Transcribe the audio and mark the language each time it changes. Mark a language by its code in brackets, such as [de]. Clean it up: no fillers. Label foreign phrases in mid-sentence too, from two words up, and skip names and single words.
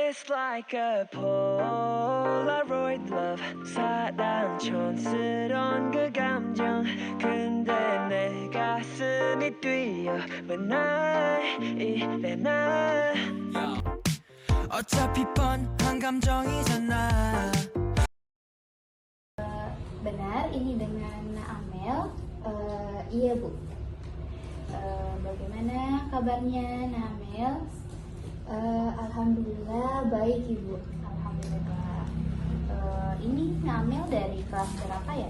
[en] It's like a Polaroid love. [ko] 사랑 촌스러운 그 감정. 근데 내 가슴이 뛰어 [en] when I [ko] 이래 나. 어차피 뻔한 감정이잖아. [id] Benar, ini dengan Amel. Iya Bu. Bagaimana kabarnya Amel? Alhamdulillah baik Ibu. Alhamdulillah. Ini Amel dari kelas berapa ya?